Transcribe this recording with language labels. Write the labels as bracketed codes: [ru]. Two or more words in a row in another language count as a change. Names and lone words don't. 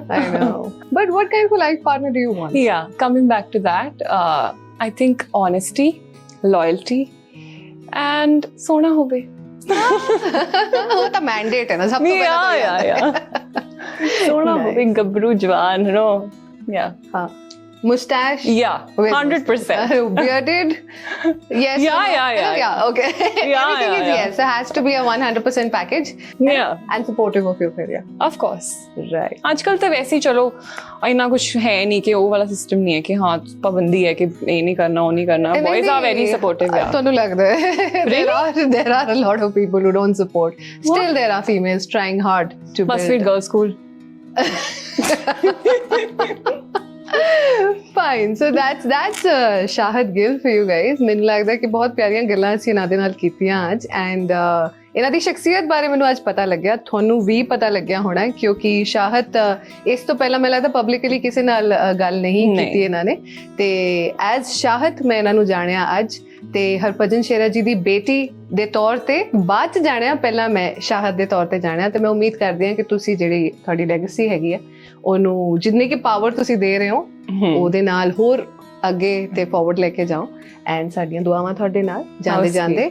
[en] I know. But what kind of a life partner do you want? Yeah, coming back to that, I think honesty, loyalty and [pa] ਸੋਹਣਾ ਹੋਵੇ. ਉਹ ਤਾਂ ਮੈਂਡੇਟ ਹੈ ਨਾ ਸਭ ਤੋਂ ਪਹਿਲਾਂ. ਸੋਹਣਾ ਹੋਵੇ, ਗੱਭਰੂ ਜਵਾਨ, [en] you know. ਹਾਂ. Mustache? Yeah, 100%. Bearded? Yes. Yeah. Okay. Everything is yes. It has to be a 100% package. Yeah. And supportive of your career. Of course. Right. [hi] आजकल तो वैसे ही चलो इतना कुछ है नहीं कि वो वाला सिस्टम नहीं है कि हाँ पाबंदी है कि ये नहीं करना वो नहीं करना. [en] Boys are very supportive. [pa] ਤੁਹਾਨੂੰ ਲੱਗਦਾ है [en] there are a lot of people who don't support. Still there are females trying hard to build. [hi] बस फिर [en] girls school. Fine. So that's Shahad Gill for you guys. [pa] ਮੈਨੂੰ ਲੱਗਦਾ ਕਿ ਬਹੁਤ ਪਿਆਰੀਆਂ ਗੱਲਾਂ ਅਸੀਂ ਇਹਨਾਂ ਦੇ ਨਾਲ ਕੀਤੀਆਂ ਅੱਜ, ਐਂਡ ਇਹਨਾਂ ਦੀ ਸ਼ਖਸੀਅਤ ਬਾਰੇ ਮੈਨੂੰ ਅੱਜ ਪਤਾ ਲੱਗਿਆ, ਤੁਹਾਨੂੰ ਵੀ ਪਤਾ ਲੱਗਿਆ ਹੋਣਾ, ਕਿਉਂਕਿ ਸ਼ਾਹਦ ਇਸ ਤੋਂ ਪਹਿਲਾਂ ਮੈਨੂੰ ਲੱਗਦਾ ਪਬਲਿਕਲੀ ਕਿਸੇ ਨਾਲ ਗੱਲ ਨਹੀਂ ਕੀਤੀ ਇਹਨਾਂ ਨੇ, ਤੇ ਐਜ਼ ਸ਼ਾਹਦ ਮੈਂ ਇਹਨਾਂ ਨੂੰ ਜਾਣਿਆ ਅੱਜ, ਤੇ ਹਰਭਜਨ ਸ਼ੇਰਾ ਜੀ ਦੀ ਬੇਟੀ ਦੇ ਤੌਰ ਤੇ ਬਾਅਦ ਚ ਜਾਣਿਆ, ਪਹਿਲਾਂ ਮੈਂ ਸ਼ਾਹਦ ਦੇ ਤੌਰ ਤੇ ਜਾਣਿਆ, ਤੇ ਮੈਂ ਉਮੀਦ ਕਰਦੀ ਹਾਂ ਕਿ ਤੁਸੀਂ ਜਿਹੜੀ ਤੁਹਾਡੀ ਲੈਗੇਸੀ ਹੈਗੀ ਹੈ ਉਹਨੂੰ ਜਿੰਨੀ ਕਿ ਪਾਵਰ ਤੁਸੀਂ ਦੇ ਰਹੇ ਹੋ ਉਹਦੇ ਨਾਲ ਹੋਰ ਅੱਗੇ ਤੇ ਫਾਰਵਰਡ ਲੈ ਕੇ ਜਾਓ, ਐਂਡ ਸਾਡੀਆਂ ਦੁਆਵਾਂ ਤੁਹਾਡੇ ਨਾਲ ਜਾਂਦੇ ਜਾਂਦੇ.